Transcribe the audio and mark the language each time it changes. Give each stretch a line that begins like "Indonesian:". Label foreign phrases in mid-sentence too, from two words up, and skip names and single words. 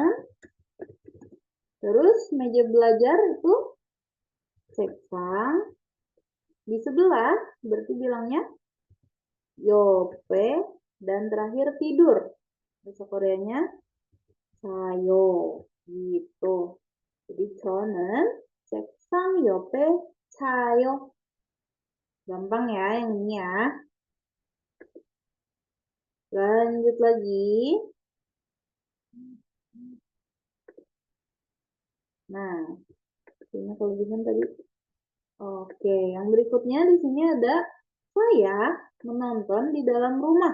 Indonesian: Terus meja belajar itu 책상. Di sebelah berarti bilangnya 옆에, dan terakhir tidur. Bahasa Koreanya 자요. Gitu. Jadi
Korean: 저는 책상 옆에 자요.
Indonesian: Gampang ya yang ini ya. Lanjut lagi. Nah, ini kalau gimana tadi? Oke, yang berikutnya di sini ada saya menonton di dalam rumah.